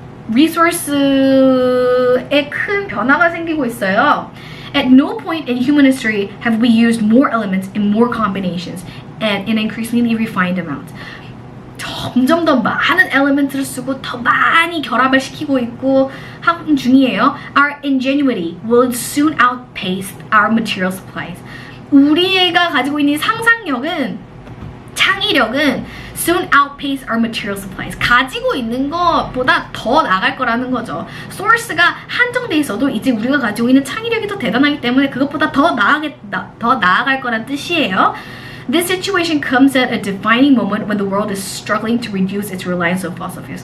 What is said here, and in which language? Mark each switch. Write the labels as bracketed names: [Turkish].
[Korean] 리소스에 큰 변화가 생기고 있어요. [English] At no point in human history have we used more elements in more combinations and in increasingly refined amounts. [Korean] 점점 더 많은 elements를 쓰고 더 많이 결합을 시키고 있고 하는 중이에요. [English] Our ingenuity will soon outpace our material supplies. [Korean] 우리가 가지고 있는 상상력은, 창의력은 [English] soon outpace our material supplies. [Korean] 가지고 있는 것보다 더 나갈 거라는 거죠. 소스가 한정돼 있어도 이제 우리가 가지고 있는 창의력이 더 대단하기 때문에 그것보다 더 나아갈 거란 뜻이에요. [English] This situation comes at a defining moment when the world is struggling to reduce its reliance on fossil fuels.